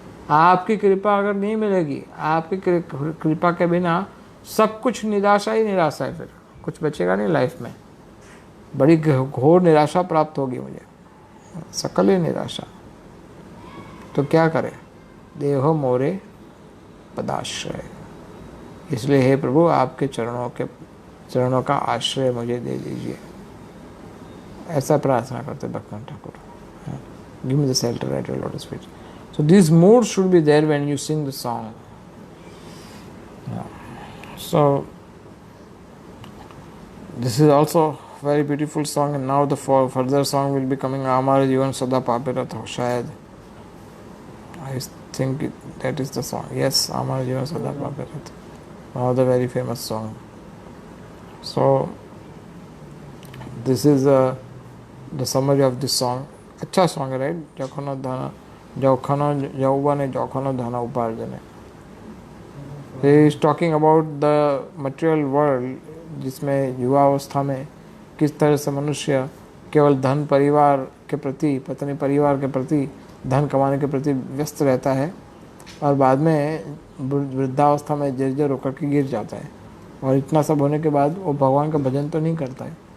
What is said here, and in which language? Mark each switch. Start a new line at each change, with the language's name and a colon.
Hindi: आपकी कृपा अगर नहीं मिलेगी, आपकी कृपा के बिना सब कुछ निराशा ही निराशा है, फिर कुछ बचेगा नहीं लाइफ में, बड़ी घोर निराशा प्राप्त होगी मुझे, सकल ही निराशा। तो क्या करें?
Bangla: देहो मोरे पदाश्रय।
Hindi: इसलिए हे प्रभु, आपके चरणों का आश्रय मुझे दे दीजिए, ऐसा प्रार्थना करते भक्तन Thakur.
English: Give me the shelter at your lotus feet. So these moods should be there when you sing the song. Yeah. So this is also very beautiful song, and now the further song will be coming. Amar Jivan Sada Papirat Ho Shayad. I think that is the song. Yes, Amar Jivan Sada Papirat. One of the very famous song. So this is the summary of this song.
Hindi: अच्छा song है, right?
Bangla: जखनो धन जखनो यौवने जखनो धन उपार्जने।
English: He is talking about the material world,
Hindi: जिसमें युवावस्था में किस तरह से मनुष्य केवल धन, परिवार के प्रति, पत्नी परिवार के प्रति, धन कमाने के प्रति व्यस्त रहता है और बाद में वृद्धावस्था में जर्जर होकर के गिर जाता है, और इतना सब होने के बाद वो भगवान का भजन तो नहीं करता है।